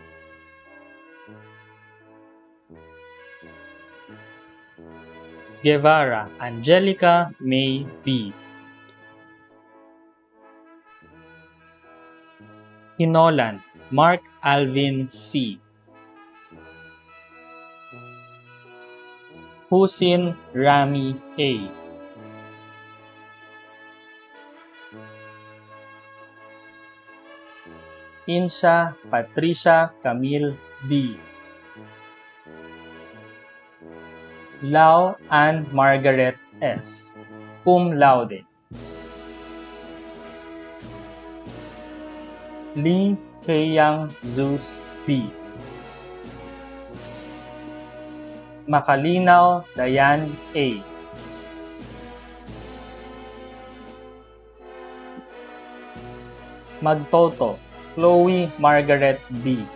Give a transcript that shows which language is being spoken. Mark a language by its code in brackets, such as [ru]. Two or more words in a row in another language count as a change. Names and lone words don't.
[en] Guevara Angelica May B. Hinolan Mark Alvin C. Husin Rami A. Insha Patricia Camille B. Lau Ann Margaret S. [la] Cum laude. [en] Lee Taeyang Zeus B. Makalinaw Dayan A. Magtoto Chloe Margaret B.